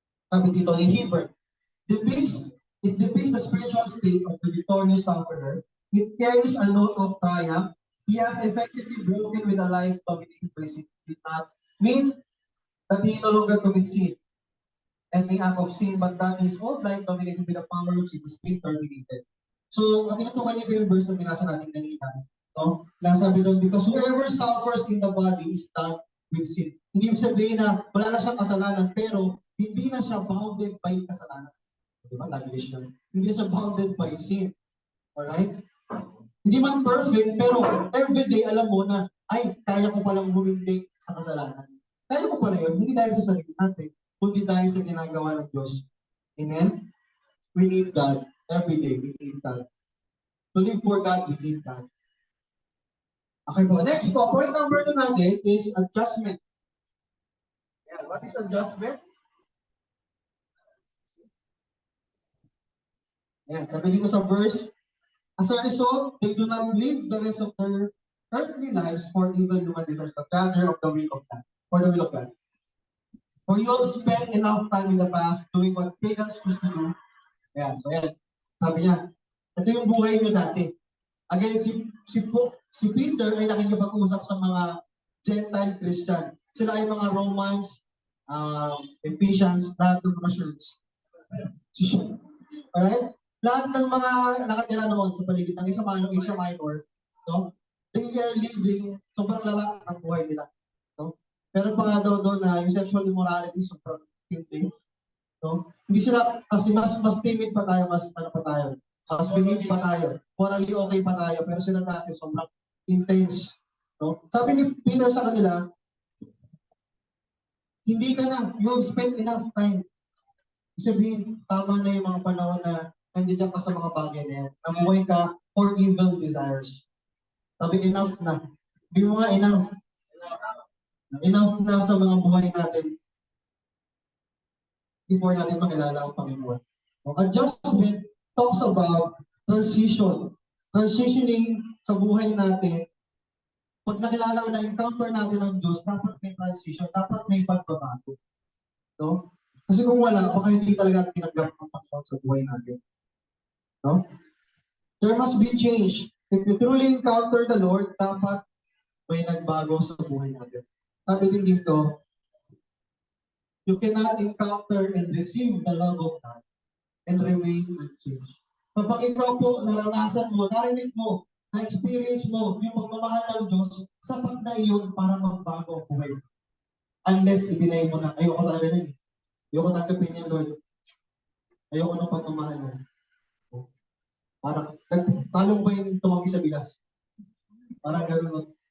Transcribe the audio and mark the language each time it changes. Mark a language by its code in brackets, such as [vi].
[en] Sabi dito ni Hebrew, it depicts the spiritual state of the victorious sufferer. It carries a note of triumph. He has effectively broken with a life dominated by sin. It did not mean that he no longer commits sin and may act of sin, but that his old life dominated by the power of sin was being terminated. [tl] So, ang tinutukan niyo yung verse na binasa natin kanina. No? Nasabi doon, [en] because whoever suffers in the body is done with sin. [tl] Hindi mo sabihin na wala na siyang kasalanan, pero hindi na siya [en] bounded by [tl] kasalanan. Diba? Hindi na siya [en] bounded by sin. Alright? [tl] Hindi man perfect, pero everyday alam mo na, ay, kaya ko palang humindig sa kasalanan. Kaya ko pala yun, hindi dahil sa sarili natin, kundi dahil sa ginagawa ng Diyos. [en] Amen? We need God. Every day, we need God. To live for God, we need God. Okay po. Next po, point number 2 natin is adjustment. Yeah, what is adjustment? Yeah, [tl] sabi dito sa verse, [en] as a result, they do not live the rest of their earthly lives for evil human desires, but rather of the will of God. For the will of God. For you have spent enough time in the past doing what pagans used to do. Yeah, so yan. [tl] Sabi niya, ito yung buhay niyo dati. Again, si Peter ay nakikipag-usap sa mga Gentile Christian. Sila ay mga Romans, Ephesians, lahat ng mga church. Alright? Lahat ng mga nakatira noon sa paligid ng Asia Minor, no? [en] They are living, [tl] sobrang lala ang buhay nila. No? Pero pa nga daw doon na yung sexual immorality sobrang hindi. No? Hindi sila, kasi mas timid pa tayo, mas behave pa tayo, morally okay pa tayo, pero sila dati sobrang intense. No? Sabi ni Peter sa kanila, hindi ka na, [en] you have spent enough time. [tl] Sabihin, tama na yung mga panahon na nandiyan ka sa mga bagay na yan. Namuhay ka [en] for evil desires. [tl] Sabi, enough na. Hindi mo nga enough. Enough na sa mga buhay natin before natin makilala ang Panginoon. [en] Adjustment talks about transition. [tl] Transitioning sa buhay natin. Pag nakilala o na-encounter natin ang Diyos, dapat may transition, dapat may pagbabago. No? Kasi kung wala, baka hindi talaga tinanggap ng Panginoon sa buhay natin. [en] No? There must be change. If you truly encounter the Lord, [tl] dapat may nagbago sa buhay natin. Sabi din dito, [en] you cannot encounter and receive the love of God and remain unchanged. [tl] Kapag ikaw po naranasan mo, narinig mo, na-experience mo yung pagmamahal ng Diyos, sapat na iyon para magbago ang buhay. Unless i-deny mo na, ayoko talaga yan. Ayoko tanggapin yan, Lord. Ayoko ng pagmamahal mo. Parang, talong ba yung tumanggi sa bilas? Parang gano'n.